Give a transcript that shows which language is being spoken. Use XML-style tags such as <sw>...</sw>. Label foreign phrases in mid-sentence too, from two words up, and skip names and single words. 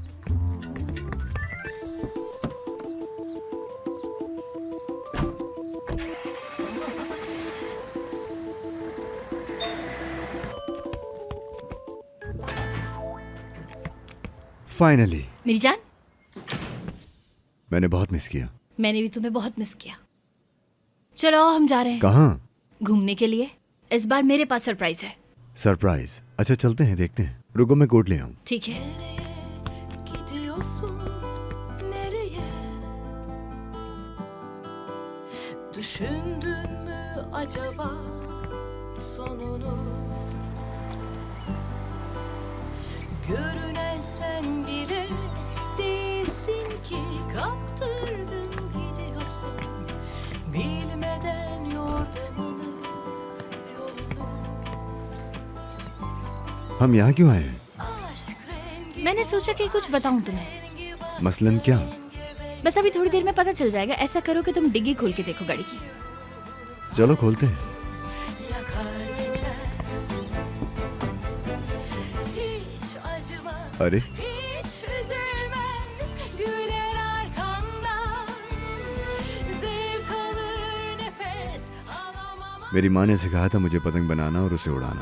<hi>फाइनली। मेरी जान, मैंने बहुत मिस किया। मैंने भी तुम्हें बहुत मिस किया। चलो आओ, हम जा रहे हैं। कहाँ? घूमने के लिए। इस बार मेरे पास सरप्राइज है। सरप्राइज? अच्छा चलते हैं, देखते हैं। रुको मैं कोट ले आऊं। ठीक है।</hi> <tr>Düşündün mü acaba sonunu? Görünen sen bile değilsin ki, kaptırdın gidiyorsun bilmeden yordamını yolunu.</tr> <hi>हम यहाँ क्यों आए हैं? मैंने सोचा कि कुछ बताऊं तुम्हें। मसलन क्या? बस अभी थोड़ी देर में पता चल जाएगा। ऐसा करो कि तुम डिग्गी खोल के देखो गाड़ी की। चलो खोलते हैं। अरे मेरी माँ ने सिखाया था मुझे पतंग बनाना और उसे उड़ाना।</hi>